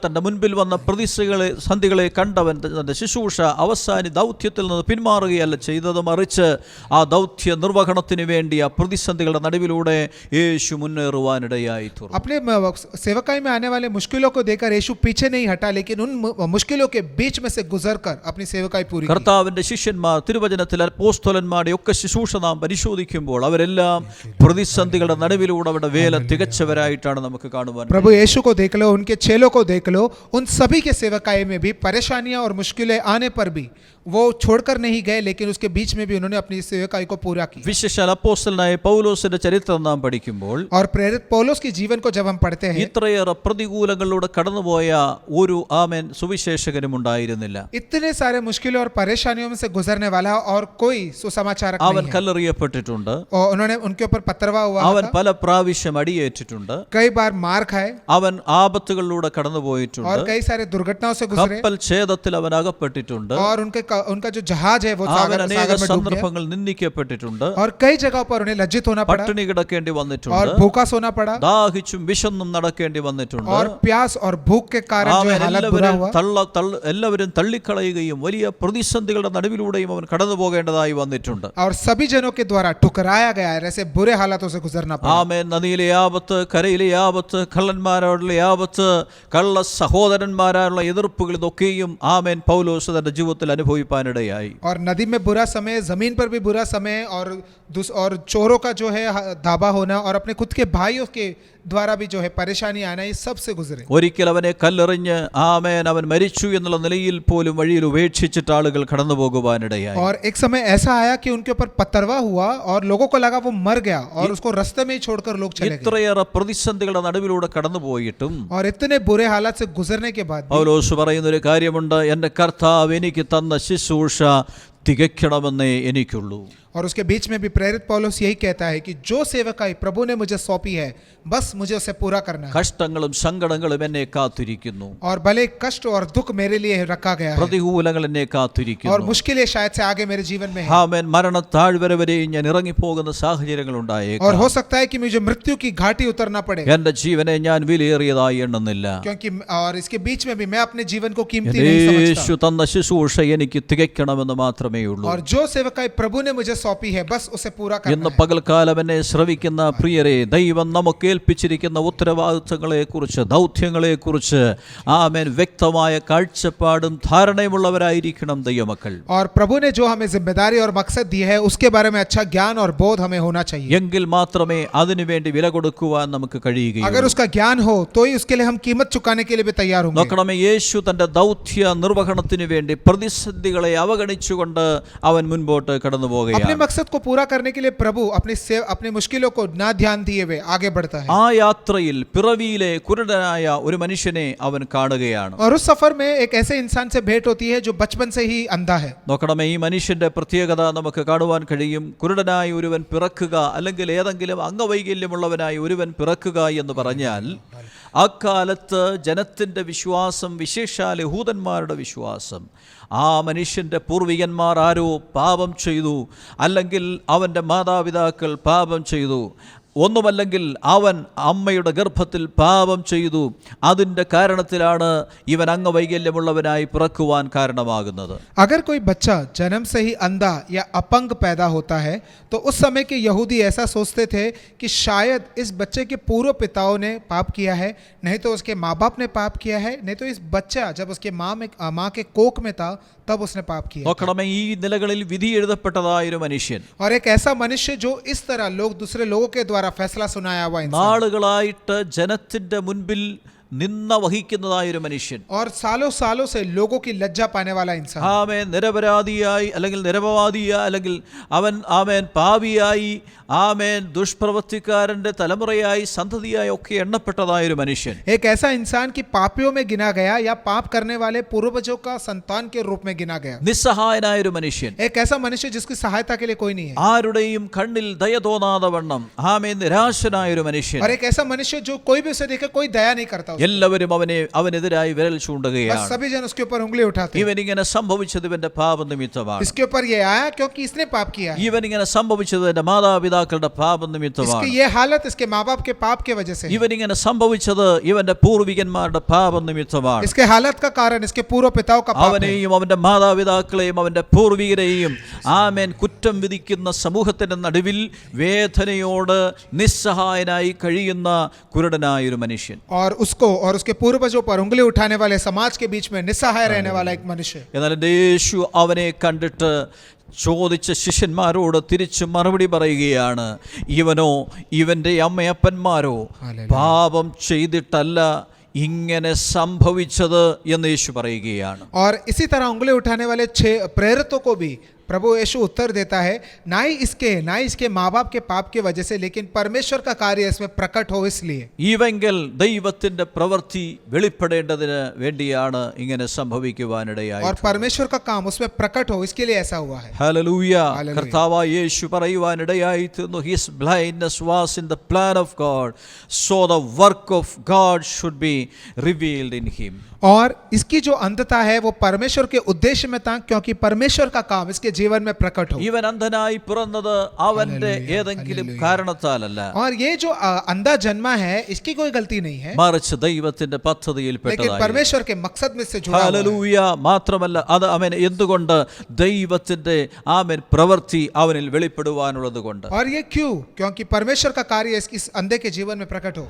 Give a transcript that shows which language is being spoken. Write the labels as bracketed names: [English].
[Malayalam] തന്റെ മുൻപിൽ വന്ന പ്രതിസന്ധികളെ കണ്ടവൻ തന്റെ ശുശ്രൂഷ അവസാന ദൗത്യത്തിൽ നിന്ന് പിന്മാറുകയല്ല ചെയ്തത്, മറിച്ച് ആ ദൗത്യ നിർവഹണത്തിന് വേണ്ടി ആ പ്രതിസന്ധികളുടെ നടുവിലൂടെ യേശു മുന്നേറുവാനിടയായി. [Hindi] अपने सेवकाई में आने वाले मुश्किलों को देखकर यीशु पीछे नहीं हटा, लेकिन उन मुश्किलों के बीच में से गुजरकर अपनी सेवकाई पूरी की. [Malayalam] കർത്താവിന്റെ ശിഷ്യന്മാർ, തിരുവചനത്തിൽ അപ്പോസ്തലന്മാർ ശിഷ്യന്മാരുടെ ഒക്കെ ശുശ്രൂഷ നാം പരിശോധിക്കുമ്പോൾ അവരെല്ലാം പ്രതിസന്ധികളുടെ നടുവിലൂടെ അവരുടെ വേല തികച്ചവരായിട്ടാണ് നമുക്ക് കാണുവാൻ. [Hindi] प्रभु यीशु को देख लो, उनके चेलों को देख लो, उन सभी के सेवकाई में भी परेशानियां और मुश्किलें आने पर भी वो छोड़कर नहीं गए, लेकिन उसके बीच में भी उन्होंने अपनी सेवकाई को पूरा किया. [Malayalam] വിശേഷാൽ അപ്പോസ്തലനായ പൗലോസിന്റെ ചരിത്രം നാം പഠിക്കുമ്പോൾ [Hindi] और प्रेरित पौलुस के जीवन को जब हम पढ़ते हैं, [Malayalam] ഇത്രയേറെ പ്രതികൂലങ്ങളിലൂടെ കടന്നുപോയ ഒരു ആമേൻ സുവിശേഷകനും ഉണ്ടായിരുന്നില്ല. [Hindi] इतने सारे मुश्किलों और परेशानियों में से गुजरने वाला और कोई सुसमाचारक [Malayalam] അവൻ [Hindi] नहीं है. [Malayalam] കല്ലെറിയപ്പെട്ടിട്ടുണ്ട്, [Hindi] और उन्होंने उनके ऊपर पत्थरवा हुआ [Malayalam] അവൻ [Hindi] था, [Malayalam] പല പ്രാവശ്യം അടിയേറ്റിട്ടുണ്ട്, [Hindi] कई बार मार खाए [Malayalam] അവൻ ആപത്തുകളിലൂടെ കടന്നുപോയിട്ടുണ്ട്, [Hindi] और कई सारे दुर्घटनाओं से गुजरे, [Malayalam] കപ്പൽ ഛേദത്തിൽ അവൻ അകപ്പെട്ടിട്ടുണ്ട്, [Hindi] और उनका जो जहाज है वो [Malayalam] അവൻ [Hindi] सागर [Malayalam] അനേക [Hindi] में डूब गया, [Malayalam] സന്ദർഭങ്ങൾ നിന്ദിക്കപ്പെട്ടിട്ടുണ്ട്, [Hindi] और कई जगहों पर उन्हें लज्जित होना पड़ा [Malayalam] പട്ടിണി കിടക്കേണ്ടി [Hindi] और [Malayalam] വന്നിട്ടുണ്ട്, [Hindi] भूखा सोना पड़ा, [Malayalam] ദാഹിച്ചും വിശന്നും നടക്കേണ്ടി വന്നിട്ടുണ്ട്. [Hindi] और प्यास और भूख के कारण जो [Malayalam] അവൻ [Hindi] है हालत बुरा हुआ, [Malayalam] എല്ലാവരും തള്ളിക്കളയുകയും വലിയ പ്രതിസന്ധികളുടെ നടുവിലൂടെയും അവൻ കടന്നു പോകേണ്ടതായി വന്നിട്ടുണ്ട്. [Hindi] और सभी जनों के द्वारा ठुकराया गया है, ऐसे बुरे हालातों से गुजरना पड़ा. [Malayalam] ആമേൻ. നദിയിലെ ആപത്ത്, കരയിലെ ആപത്ത്, കള്ളന്മാരോടുള്ള ആപത്ത്, കള്ള സഹോദരന്മാരായുള്ള എതിർപ്പുകൾ, ഇതൊക്കെയും ആമേൻ പൗലോസ് തന്റെ ജീവിതത്തിൽ അനുഭവിപ്പാനിടയായി. [Hindi] और नदी में बुरा समय, जमीन पर भी बुरा समय, और चोरों का जो है धाबा होना, और अपने खुद के भाइयों के द्वारा भी जो है परेशानी आना, ये सबसे गुजरे. [Malayalam] ഒരിക്കൽ അവനെ കല്ലെറിഞ്ഞ് ആമേൻ അവൻ മരിച്ചു എന്നുള്ള നിലയിൽ പോലും വഴിയിൽ ഉപേക്ഷിച്ചിട്ട് ആളുകൾ കടന്നു പോകുവാനിടയായി. [Hindi] और एक समय ऐसा आया कि उनके ऊपर पत्थरवा हुआ और लोगों को लगा वो मर गया, और उसको रास्ते में ही छोड़कर लोग चले गए. [Malayalam] ഇത്രയേറെ പ്രതിസന്ധികളുടെ നടുവിലൂടെ കടന്നുപോയിട്ടും [Hindi] और इतने बुरे हालात से गुजरने के बाद भी [Malayalam] പൗലോസ് പറയുന്ന ഒരു കാര്യമുണ്ട്, എൻ്റെ കർത്താവ് എനിക്ക് തന്ന ശുശ്രൂഷ തികയ്ക്കണമെന്നേ എനിക്കുള്ളൂ. [Hindi] और उसके बीच में भी प्रेरित पौलुस यही कहता है कि जो सेवकाई प्रभु ने मुझे सौंपी है, बस मुझे उसे पूरा करना है. [Malayalam] കഷ്ടങ്ങളും സങ്കടങ്ങളും എന്നെ കാത്തിരിക്കുന്നു, [Hindi] और भले कष्ट और दुख मेरे लिए रखा गया है, [Malayalam] പ്രതികൂലങ്ങൾ എന്നെ [Hindi] और [Malayalam] കാത്തിരിക്കുന്നു. [Hindi] मुश्किलें शायद से आगे मेरे जीवन में है, [Malayalam] ആമേൻ. മരണത്താഴ്വര വരെയും ഞാൻ ഇറങ്ങിപ്പോകുന്ന സാഹചര്യങ്ങൾ [Hindi] और [Malayalam] ഉണ്ടായേക്കാം. [Hindi] हो सकता है कि मुझे मृत्यु की घाटी उतरना पड़े, [Malayalam] എന്റെ ജീവനെ ഞാൻ വിലയേറിയതായി എണ്ണുന്നില്ല. [Hindi] क्योंकि और इसके बीच में भी मैं अपने जीवन को कीमती नहीं समझता. [Malayalam] യേശു തന്ന ശുശ്രൂഷ എനിക്ക് തികയ്ക്കണമെന്ന് മാത്രമേ ഉള്ളൂ. [Hindi] और जो सेवकाई प्रभु ने मुझे सौंपी है, बस उसे पूरा करना [Malayalam] ഇന്ന് [Hindi] है. [Malayalam] പകൽക്കാലം എന്നെ ശ്രവിക്കുന്ന പ്രിയരെ, ദൈവം നമുക്ക് ഏൽപ്പിച്ചിരിക്കുന്ന ഉത്തരവാദിത്തങ്ങളെ കുറിച്ച്, ദൗത്യങ്ങളെ കുറിച്ച് ആമേൻ വ്യക്തമായ കാഴ്ചപ്പാടും ധാരണയുമുള്ളവരായിരിക്കണം ദൈവമക്കൾ. [Hindi] और प्रभु ने जो हमें जिम्मेदारी और मकसद दी है, उसके बारे में अच्छा ज्ञान और बोध हमें होना चाहिए. [Malayalam] എങ്കിൽ മാത്രമേ അതിനുവേണ്ടി വില കൊടുക്കുവാൻ നമുക്ക് [Hindi] अगर [Malayalam] കഴിയുകയുള്ളൂ. [Hindi] उसका ज्ञान हो तो ही उसके लिए हम कीमत चुकाने के लिए भी तैयार होंगे. [Malayalam] നോക്കണമേ, യേശു തന്റെ ദൗത്യ നിർവഹണത്തിന് വേണ്ടി പ്രതിസന്ധികളെ അവഗണിച്ചുകൊണ്ട് അവൻ മുൻപോട്ട് കടന്നു [Hindi] अपने [Malayalam] പോകുകയാണ്. [Hindi] मकसद को पूरा करने के लिए प्रभु अपनी मुश्किलों को ना ध्यान दिए हुए आगे बढ़ता है. [Malayalam] ആ യാത്രയിൽ പിറവിയിലെ കുരുടനായ ഒരു മനുഷ്യനെ അവൻ കാണുകയാണ്. [Hindi] और उस सफर में एक ऐसे इंसान से भेंट होती है जो बचपन से ही अंधा है. [Malayalam] നോക്കണമേ, ഈ മനുഷ്യന്റെ പ്രത്യേകത നമുക്ക് കാണുവാൻ കഴിയും. കുരുടനായി ഒരുവൻ പിറക്കുക, അല്ലെങ്കിൽ ഏതെങ്കിലും അംഗവൈകല്യമുള്ളവനായി ഒരുവൻ പിറക്കുക എന്ന് പറഞ്ഞാൽ അക്കാലത്ത് ജനത്തിൻ്റെ വിശ്വാസം, വിശേഷാൽ യഹൂദന്മാരുടെ വിശ്വാസം, ആ മനുഷ്യൻ്റെ പൂർവികന്മാർ ആരോ പാപം ചെയ്തു, അല്ലെങ്കിൽ അവൻ്റെ മാതാപിതാക്കൾ പാപം ചെയ്തു, ഒന്നുമല്ലെങ്കിൽ അവൻ അമ്മയുടെ ഗർഭത്തിൽ പാപം ചെയ്തു, അതിൻ്റെ കാരണത്തിലാണ് ഇവൻ അംഗവൈകല്യമുള്ളവനായി പിറക്കുവാൻ കാരണമാകുന്നത്. [Hindi] अगर कोई बच्चा जन्म से ही अंधा या अपंग पैदा होता है, तो उस समय के यहूदी ऐसा सोचते थे कि शायद इस बच्चे के पूर्व पिताओं ने पाप किया है, नहीं तो उसके माँ बाप ने पाप किया है, नहीं तो इस बच्चा जब उसके माँ के कोख में था तब उसने पाप किया. [Malayalam] നോക്കണമേ, ഈ നിലകളിൽ വിധി എഴുതപ്പെട്ടതായൊരു മനുഷ്യൻ, [Hindi] और एक ऐसा मनुष्य जो इस तरह दूसरे लोगों के द्वारा फैसला सुनाया हुआ इंसान, [Malayalam] നാളുകളായിട്ട് ജനത്തിന്റെ മുൻപിൽ നിന്ന വഹിക്കുന്നതായൊരു മനുഷ്യൻ, [Hindi] और सालों से लोगों की लज्जा पाने वाला इंसान, [Malayalam] ആമേൻ, നിരപരാധിയായി അല്ലെങ്കിൽ നിരപവാദിയായി അല്ലെങ്കിൽ അവൻ ആമേൻ പാപിയായി, ആമേൻ ദുഷ്പ്രവൃത്തിക്കാരന്റെ തലമുറയായി സന്തതിയായി ഒക്കെ എണ്ണപ്പെട്ടതായൊരു മനുഷ്യൻ. [Hindi] एक ऐसा इंसान कि पापियों में गिना गया या पाप करने वाले पूर्वजों का संतान के रूप में गिना गया. [Malayalam] നിസ്സഹായനായൊരു മനുഷ്യൻ, [Hindi] एक ऐसा मनुष्य जिसकी सहायता के लिए कोई नहीं है. [Malayalam] ആരുടെയും കണ്ണിൽ ദയ തോന്നാതെ വണ്ണം ആമേൻ നിരാശനായൊരു മനുഷ്യൻ. [Hindi] और एक ऐसा मनुष्य जो कोई भी उसे देखे कोई दया नहीं करता. [Malayalam] എല്ലാവരും അവനെതിരായി വിരൽ [Hindi] बस [Malayalam] ചൂണ്ടുകയാണ്. [Hindi] सभी जन उसके ऊपर उंगली उठाते हैं. [Malayalam] ഇവനിങ്ങനെ സംഭവിച്ചത് ഇവന്റെ പാപനിമിത്തമാണ്. [Hindi] इसके ऊपर ये आया क्योंकि इसने पाप किया है. [Malayalam] ഇവനിങ്ങനെ സംഭവിച്ചത് എന്റെ മാതാപിതാക്കളുടെ പാപനിമിത്തമാണ്. [Hindi] इसकी ये हालत इसके माँ बाप के पाप के वजह से है. [Malayalam] ഇവനിങ്ങനെ സംഭവിച്ചത് ഇവന്റെ പൂർവികന്മാരുടെ പാപനിമിത്തമാണ്. [Hindi] इसके हालत का कारण इसके पूर्व पिताओं का पाप है. [Malayalam] അവനെയും അവന്റെ മാതാപിതാക്കളെയും അവന്റെ പൂർവികരെയും ആമേൻ കുറ്റം വിധിക്കുന്ന സമൂഹത്തിന്റെ നടുവിൽ വേദനയോട് നിസ്സഹായനായി കഴിയുന്ന കുരുടനായൊരു മനുഷ്യൻ. [Hindi] और उसको और उसके पूर्वजों पर उंगली उठाने वाले समाज के बीच में निस्सहाय रहने वाला एक मनुष्य. [Malayalam] എന്നാൽ യേശു അവനെ കണ്ടിട്ട് ചോദിച്ച ശിഷ്യന്മാരോട് തിരിച്ചു മറുപടി പറയുകയാണ്, ഇവനോ ഇവൻ്റെ അമ്മയപ്പന്മാരോ പാപം ചെയ്തിട്ടല്ല ഇങ്ങനെ സംഭവിച്ചത് എന്ന് യേശു പറയുകയാണ്. [Hindi] और इसी तरह उंगली उठाने वाले 6 प्रेरितों को भी प्रभु यीशु उत्तर देता है, ना ही इसके माँ बाप के पाप की वजह से, लेकिन परमेश्वर का कार्य इसमें प्रकट हो इसलिए. [Malayalam] ഇവെങ്കിൽ ദൈവത്തിന്റെ പ്രവൃത്തി വെളിപ്പെടേണ്ടതിന് വേണ്ടിയാണ് ഇങ്ങനെ സംഭവിക്കുവാനിടയായി. [Hindi] और परमेश्वर का काम उसमें प्रकट हो इसके लिए ऐसा हुआ है. [Malayalam] ഹല്ലേലൂയ. കർത്താവായ യേശു പറയുവാനിടയായി തീർന്നു, [English] his blindness was in the plan of God, so the work of God should be revealed in him. [Hindi] और इसकी जो अंधता है वो परमेश्वर के उद्देश्य में था, क्योंकि परमेश्वर का काम इसके जीवन में प्रकट हो. [Malayalam] ഇവൻ അന്ധനായി പിറന്നത് അവന്റെ ഏതെങ്കിലും കാരണത്താലല്ല. [Hindi] और ये जो अंधा जन्मा है इसकी कोई गलती नहीं है, [Malayalam] മറിച്ച് ദൈവത്തിന്റെ പദ്ധതിയിൽപ്പെട്ടതായി. [Hindi] लेकिन परमेश्वर के मकसद में से जुड़ा हुआ है. [Malayalam] ഹല്ലേലൂയ. മാത്രമല്ല അത് അവൻ എന്തുകൊണ്ട് ദൈവത്തിന്റെ ആമേൻ പ്രവൃത്തി അവനിൽ വെളിപ്പെടുവാനുള്ളത് കൊണ്ട്. [Hindi] और ये क्यों? क्योंकि परमेश्वर का कार्य इस अंधे के जीवन में प्रकट हो.